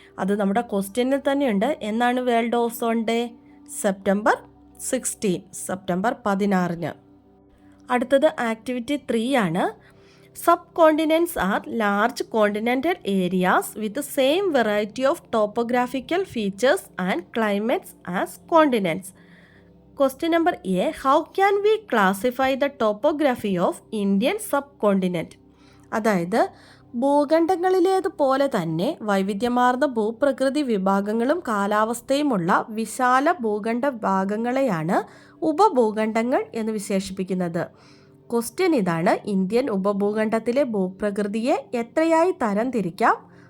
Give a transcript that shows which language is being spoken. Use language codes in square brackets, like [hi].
[ml] അത് നമ്മുടെ ക്വസ്റ്റ്യനിൽ തന്നെയുണ്ട്. എന്നാണ് world ozone day? September 16, September 16. അടുത്തത് ആക്ടിവിറ്റി 3 ആണ്. [en] Subcontinents are large continental areas with same variety of topographical features and climates as continents. Question number A. How can we classify the topography of Indian subcontinent? [ml] അതായത് ഭൂഖണ്ഡങ്ങളിലേതുപോലെ തന്നെ വൈവിധ്യമാർന്ന ഭൂപ്രകൃതി വിഭാഗങ്ങളും കാലാവസ്ഥയുമുള്ള വിശാല ഭൂഖണ്ഡ ഭാഗങ്ങളെയാണ് ഉപഭൂഖണ്ഡങ്ങൾ എന്ന് വിശേഷിപ്പിക്കുന്നത്? ക്വസ്റ്റ്യൻ ഇതാണ്. ഇന്ത്യൻ ഉപഭൂഖണ്ഡത്തിലെ ഭൂപ്രകൃതിയെ എത്രയായി തരംതിരിക്കാം?